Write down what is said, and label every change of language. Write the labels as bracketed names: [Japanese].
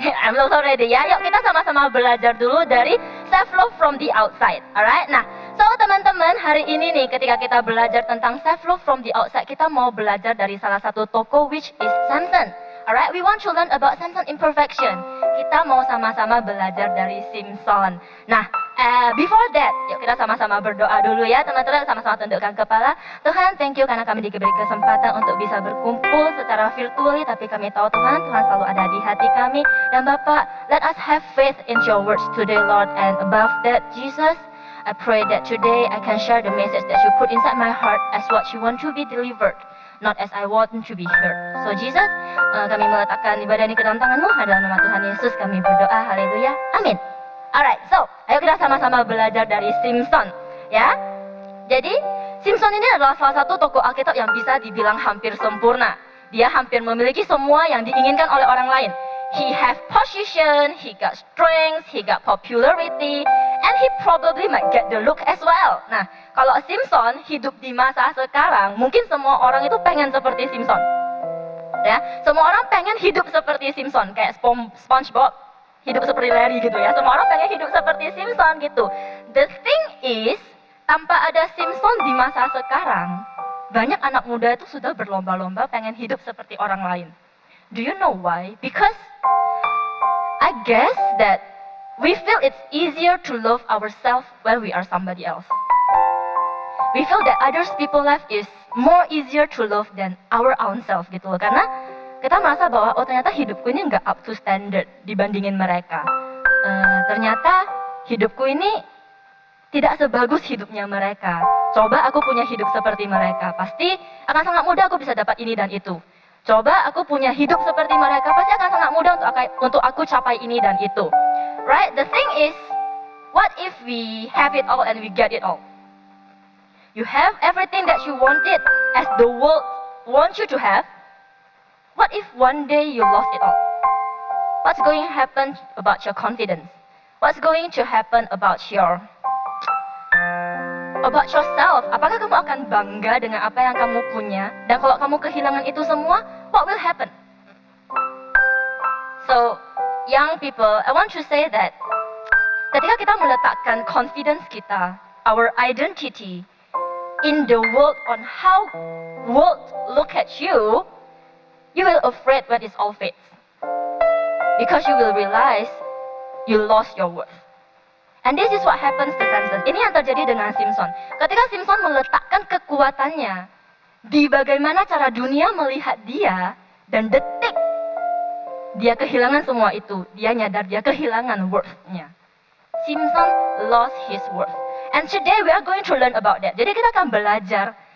[English] I'm also ready [Indonesian] ya. Yuk kita sama-sama belajar dulu dari [English] self love from the outside. Alright. [Indonesian] Nah, [English] so [Indonesian] teman-teman hari ini nih ketika kita belajar tentang [English] self love from the outside, [Indonesian] kita mau belajar dari salah satu tokoh [English] which is [Indonesian] Samson. [English] Alright, we want to learn about Samson imperfection. [Indonesian] Kita mau sama-sama belajar dari Simpson. Nah, [English] before that, [Indonesian] yuk kita sama-sama berdoa dulu ya teman-teman, sama-sama tundukkan kepala. Tuhan, [English] thank you [Indonesian] karena kami diberi kesempatan untuk bisa berkumpul secara [English] virtually, [Indonesian] tapi kami tahu Tuhan selalu ada di hati kami. Dan Bapak, [English] let us have faith in your words today, Lord. And above that, Jesus, I pray that today I can share the message that you put inside my heart as what you want to be delivered, not as I want to be heard. So Jesus, [Indonesian] kami meletakkan ibadah ini ke dalam tangan-Mu. Dalam nama Tuhan Yesus kami berdoa, haleluya, amin. [English] Alright, so [Indonesian] ayo kita sama-sama belajar dari Simpson ya. Jadi Simpson ini adalah salah satu tokoh Alkitab yang bisa dibilang hampir sempurna. Dia hampir memiliki semua yang diinginkan oleh orang lain. [English] He have position, he got strength, he got popularity, and he probably might get the look as well. [Indonesian] Nah, kalau Simpson hidup di masa sekarang, mungkin semua orang itu pengen seperti Simpson. Ya, semua orang pengen hidup seperti Simpson, kayak SpongeBob, hidup seperti Larry gitu ya. Semua orang pengen hidup seperti Simpson gitu. [English] The thing is, [Indonesian] tanpa ada Simpson di masa sekarang, banyak anak muda itu sudah berlomba-lomba pengen hidup seperti orang lain. [English] Do you know why? Because I guess that we feel it's easier to love ourselves when we are somebody else. We feel that others people life is more easier to love than our own self [Indonesian] gitu loh. Karena kita merasa bahwa oh ternyata hidupku ini nggak [English] up to standard [Indonesian] dibandingin mereka. Ternyata hidupku ini tidak sebagus hidupnya mereka. Coba aku punya hidup seperti mereka, pasti akan sangat mudah aku bisa dapat ini dan itu. Coba aku punya hidup seperti mereka, pasti akan sangat mudah untuk aku capai ini dan itu. [English] Right? The thing is, what if we have it all and we get it all? You have everything that you wanted as the world wants you to have. What if one day you lost it all? What's going to happen about your confidence? What's going to happen about yourself? [Indonesian] Apakah kamu akan bangga dengan apa yang kamu punya? Dan kalau kamu kehilangan itu semua, [English] what will happen? So, young people, I want to say that [Indonesian] ketika kita meletakkan confidence kita, [English] our identity in the world on how world look at you, you will afraid when it's all fades. Because you will realize you lost your worth. And this is what happens to Samson. [Indonesian] Ini yang terjadi dengan Simpson. Ketika Simpson meletakkan kekuatannya di bagaimana cara dunia melihat dia, dan detik dia kehilangan semua itu, dia nyadar dia kehilangan worth-nya. [English] Simpson lost his worth. And today we are going to learn about that. [Indonesian] Jadi kita akan belajar